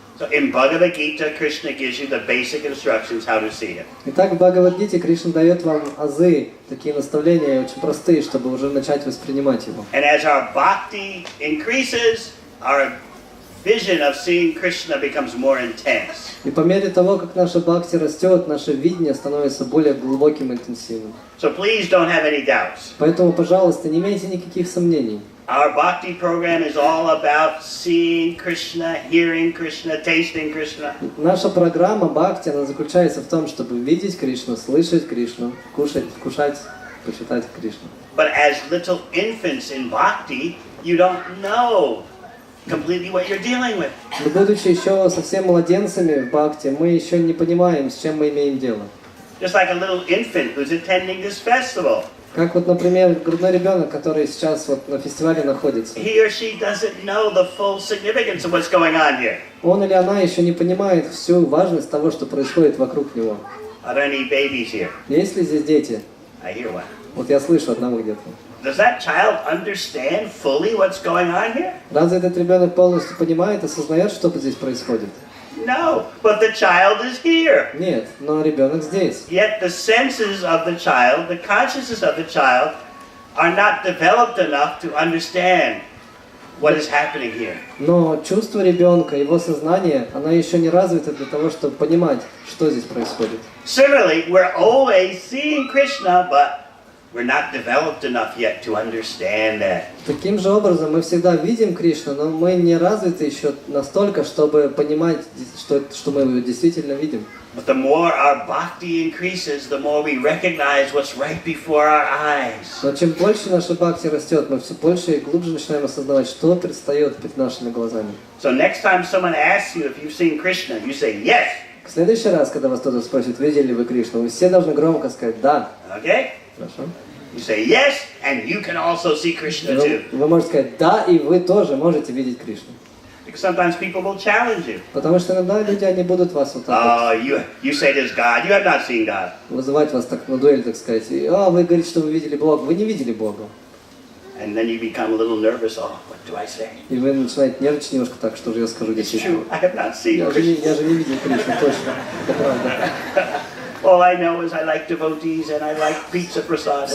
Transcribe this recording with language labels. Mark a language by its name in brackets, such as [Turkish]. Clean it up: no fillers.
[English] So in Bhagavad Gita, Krishna gives you the basic instructions how to see him. [Russian] Итак, в Бхагавад-гите Кришна дает вам азы, такие наставления очень простые, чтобы уже начать воспринимать его. [English] And as our bhakti increases, our vision of seeing Krishna becomes more intense. [Russian] И по мере того, как наша бхакти растет, наше видение становится более глубоким и интенсивным. [English] So please don't have any doubts. [Russian] Поэтому, пожалуйста, не имейте никаких сомнений. [English] Our bhakti program is all about seeing Krishna, hearing Krishna, tasting Krishna. [Russian] Наша программа бхакти, она заключается в том, чтобы видеть Кришну, слышать Кришну, вкушать, почитать Кришну. [English] But as little infants in bhakti, you don't know completely what you're dealing with. [Russian] Но будучи еще совсем младенцами в бхакти, мы еще не понимаем, с чем мы имеем дело. [English] Just like a little infant who's attending this festival. [Russian] Как вот, например, грудной ребенок, который сейчас вот на фестивале находится. [English] He or she doesn't know the full significance of what's going on here. [Russian] Он или она еще не понимает всю важность того, что происходит вокруг него. [English] Are there any babies here? [Russian] Есть ли здесь дети? [English] I hear one. [Russian] Вот я слышу одного где-то. [English] Does that child understand fully what's going on here? [Russian] Разве этот ребенок полностью понимает, осознает, что здесь происходит? [English] No, but the child is here. [Russian] Нет, но ребенок здесь. [English] Yet the senses of the child, the consciousness of the child, are not developed enough to understand what is happening here. [Russian] Но чувство ребенка, его сознание, оно еще не развито для того, чтобы понимать, что здесь происходит. [English] Similarly, we're always seeing Krishna, but we're not developed enough yet to understand that. [Russian] Таким же образом мы всегда видим Кришну, но мы не развиты еще настолько, чтобы понимать, что мы его действительно видим. [English] But the more our bhakti increases, the more we recognize what's right before our eyes. [Russian] Но чем больше наша бхакти растет, мы все больше и глубже начинаем осознавать, что предстает перед нашими глазами. [English] So next time someone asks you if you've seen Krishna, you say yes. [Russian] В следующий раз, когда вас кто-то спросит, видели ли вы Кришну, вы все должны громко сказать «да». [English] Okay? [Russian] Хорошо? [English] You say yes, and you can also see Krishna too. [Russian] Вы можете сказать «да», и вы тоже можете видеть Кришну. [English] Because sometimes people will challenge you. [Russian] Потому что иногда люди, они будут вас вот так [English] You say there's God, you have not seen God. [Russian] вызывать вас так на дуэль, так сказать. И, вы говорите, что вы видели Бога. Вы не видели Бога. [English] And then you become a little nervous. Oh, what do I say? [Russian] И вы начинаете нервничать немножко так, что же я скажу [English] It's [Russian] действительно. [English] true, I have not seen [Russian] Я [English] Krishna. [Russian] же не видел Кришну, точно. Это правда. [English] All I know is I like devotees and I like pizza prasad. That's